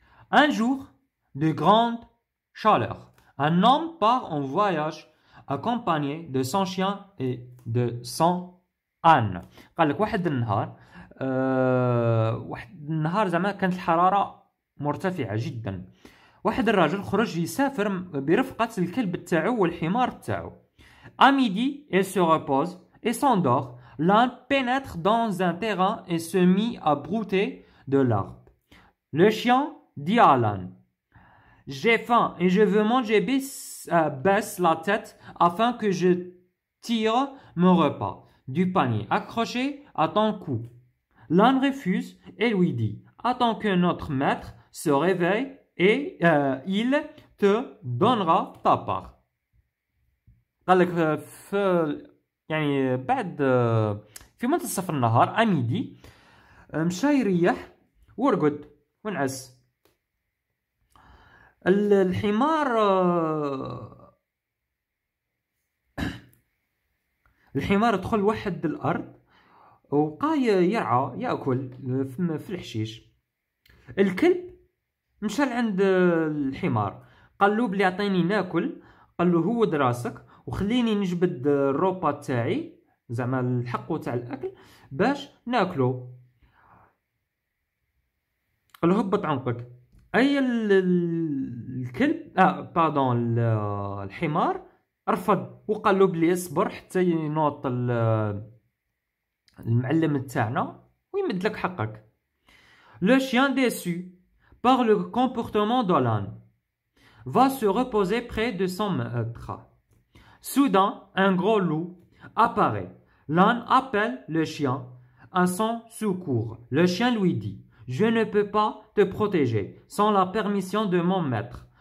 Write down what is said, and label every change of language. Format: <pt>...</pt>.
<fr>Un jour de grande chaleur, un homme part en voyage accompagné de son chien et de son âne.</fr> <ar>قال لك واحد النهار زعما كانت الحرارة مرتفعة جدا. واحد الراجل خرج يسافر برفقة الكلب تاعو والحمار تاعو.</ar> <fr>À midi, il se repose et s'endort. L'âne pénètre dans un terrain et se mit à brouter de l'herbe. Le chien dit à l'âne: j'ai faim et je veux manger. Baisse la tête afin que je tire mon repas du panier accroché à ton cou. L'âne refuse et lui dit: attends que notre maître se réveille et il te donnera ta part.</fr> <ar>قال لك يعني بعد في منتصف النهار أميدي مشى يريح ورقد ونعس. الحمار دخل واحد الأرض وبقى يرعى يأكل في الحشيش. الكلب مشى لعند الحمار قال له بلي عطيني ناكل. قال له هود راسك وخليني نجبد الروبا تاعي زعما الحقو تاع الاكل باش ناكلو. قال له هبط عنقك. أي الكلب باردون الحمار رفض وقال له بلي اصبر حتى ينوض المعلم تاعنا ويمد لك حقك.</ar> <fr>Le chien déçu par le comportement d'Alan va se reposer près de son maître. Soudain, un gros loup apparaît. L'âne appelle le chien à son secours. Le chien lui dit: je ne peux pas te protéger sans la permission de mon maître.</fr>